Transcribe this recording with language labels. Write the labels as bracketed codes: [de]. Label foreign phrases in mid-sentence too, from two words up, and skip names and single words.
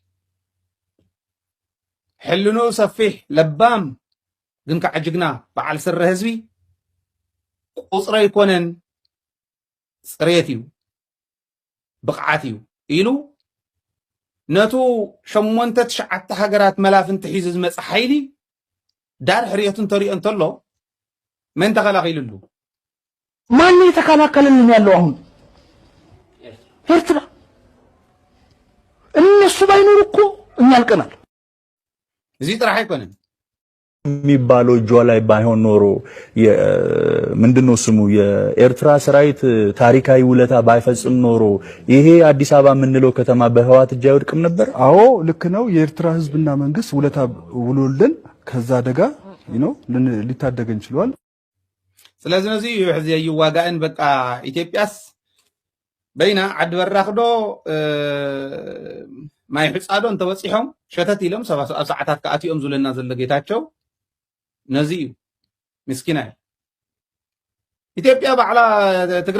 [ti] ሕልኑ ሰፊሕ ለባም ግን ከዓጅግና በዓል ስረ ህዝቢ ቁፅረ ይኮነን ጽሬት እዩ ብቕዓት እዩ ኢሉ ነቱ 8-9 ሃገራት መላፍንቲ ሒዙ ዝመጽ ሓይሊ ዳር ሕርየቱን ተሪኦ እንተሎ መን ተኸላኺሉሉ [am] ማን የተከላከለን ያለው አሁን ኤርትራ እነሱ ባይኖር እኮ እኛ አልቀናል [ti] እዚ ጥራሕ አይኮነን [am] የሚባለው እጇ ላይ ባይሆን ኖሮ ምንድነው ስሙ የኤርትራ ሰራዊት ታሪካዊ ውለታ ባይፈጽም ኖሮ ይሄ አዲስ አበባ ምንለው ከተማ በህዋት እጅ አይወድቅም ነበር አዎ ልክ ነው የኤርትራ ህዝብና መንግስት ውለታ ውሎልን ከዛ አደጋ ሊታደገን ይችላል [ti] ስለዚህ ነዚ ሕዚ ይዋጋን በቃ ኢትዮጵያስ በይና ዓድ በራኽዶ ማይ ሕጻዶ እንተበጽሖም ሸተት ኢሎም ኣብ ሰዓታት ከኣትዮም ዝብለና ዘሎ ጌታቸው ነዚ ምስኪና ኢትዮጵያ ባዕላ ትግራይ